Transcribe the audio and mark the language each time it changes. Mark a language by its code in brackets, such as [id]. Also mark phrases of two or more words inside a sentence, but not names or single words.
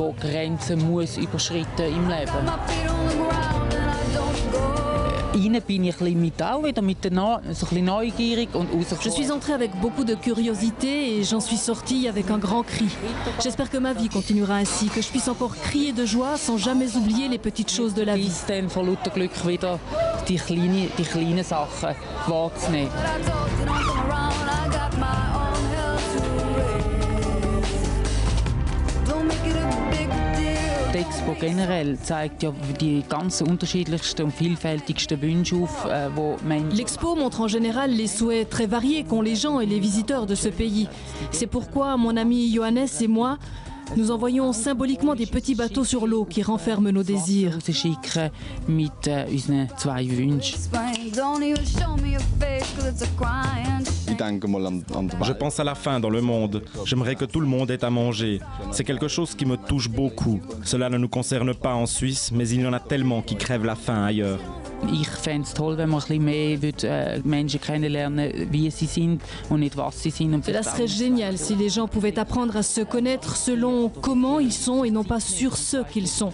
[fr] Je suis entrée avec beaucoup de curiosité et j'en suis sortie avec un grand cri. J'espère que ma vie continuera ainsi, que je puisse encore crier de joie sans jamais oublier les petites choses de la vie. [de] Die Expo generell zeigt ja die ganz unterschiedlichsten und vielfältigsten Wünsche auf, wo Menschen... [fr] L'expo montre en général les souhaits très variés qu'ont les gens et les visiteurs de ce pays. C'est pourquoi mon ami Johannes et moi, nous envoyons symboliquement des petits bateaux sur l'eau qui renferment nos désirs. [de] Mit unseren zwei Wünschen. [fr] Je pense à la faim dans le monde. J'aimerais que tout le monde ait à manger. C'est quelque chose qui me touche beaucoup. Cela ne nous concerne pas en Suisse, mais il y en a tellement qui crèvent la faim ailleurs. [de] Ich fände es toll, wenn man ein bisschen mehr Menschen kennenlernen, wie sie sind und nicht was sie sind. [fr] Cela serait génial si les gens pouvaient apprendre à se connaître selon comment ils sont et non pas sur ce qu'ils sont.